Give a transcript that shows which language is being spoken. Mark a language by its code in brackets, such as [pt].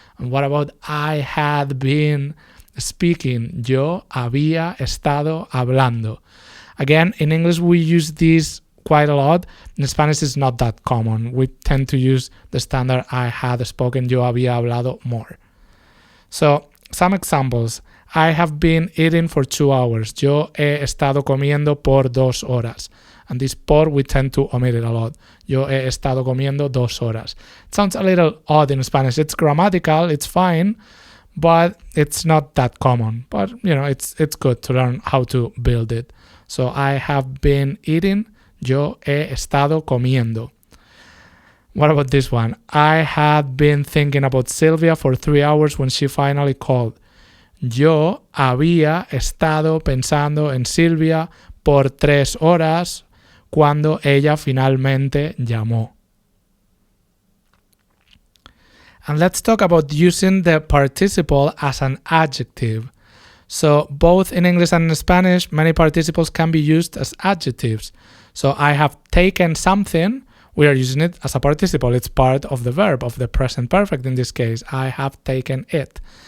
[en] And what about I had been speaking, [es] yo había estado hablando. [en] Again, in English we use this quite a lot. In Spanish it's not that common. We tend to use the standard I had spoken, [es] yo había hablado [en] more. So, some examples. I have been eating for 2 hours. [es] Yo he estado comiendo por 2 horas. [en] And this por, we tend to omit it a lot. [es] Yo he estado comiendo 2 horas. [en] It sounds a little odd in Spanish. It's grammatical, it's fine, but it's not that common. But, you know, it's good to learn how to build it. So, I have been eating. [es] Yo he estado comiendo. [en] What about this one? I had been thinking about Sylvia for 3 hours when she finally called. [es] Yo había estado pensando en Silvia por 3 horas cuando ella finalmente llamó. [en] And let's talk about using the participle as an adjective. So both in English and in Spanish, many participles can be used as adjectives. So I have taken something, we are using it as a participle. It's part of the verb, of the present perfect in this case. I have taken it.